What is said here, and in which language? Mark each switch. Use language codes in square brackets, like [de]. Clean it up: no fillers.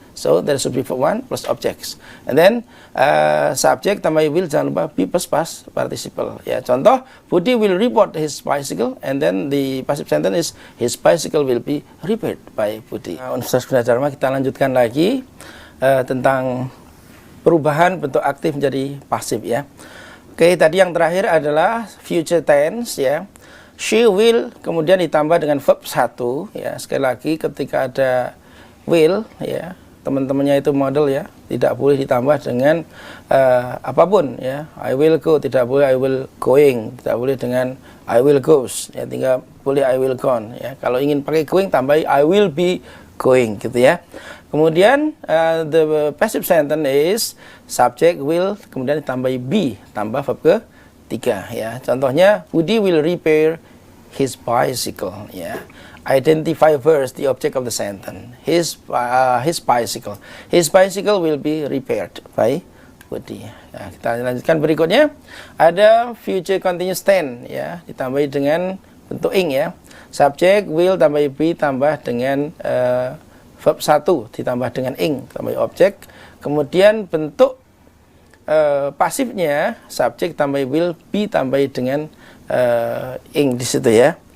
[en] So there should be verb 1 plus objects. And then subject tambah will, [id] jangan lupa [en] be plus past participle. [id] Ya, contoh, [en] Budi will report his bicycle and then the passive sentence is his bicycle will be repaired by Budi. [id] Universitas Bunda Dharma, kita lanjutkan lagi tentang perubahan bentuk aktif menjadi pasif ya. Oke, tadi yang terakhir adalah future tense ya. She will kemudian ditambah dengan verb 1 ya. Sekali lagi ketika ada will ya, teman-temannya itu model ya, tidak boleh ditambah dengan apapun ya. [en] I will go, [id] tidak boleh [en] I will going, [id] tidak boleh dengan [en] I will goes [id] ya, tinggal boleh [en] I will gone [id] ya. Kalau ingin pakai going tambah [en] I will be going [id] gitu ya. Kemudian the passive sentence is subject will kemudian ditambah be, tambah verb ketiga ya. Contohnya [en] Budi will repair his bicycle [id] ya. [en] identify first the object of the sentence. His bicycle. His bicycle will be repaired by Woody. [id] Nah, kita lanjutkan berikutnya. Ada future continuous tense ya, ditambahi dengan bentuk ing ya. Subject will tambah be tambah dengan verb 1 ditambah dengan ing tambah objek. Kemudian bentuk pasifnya subject tambah will be tambah dengan ing di situ ya.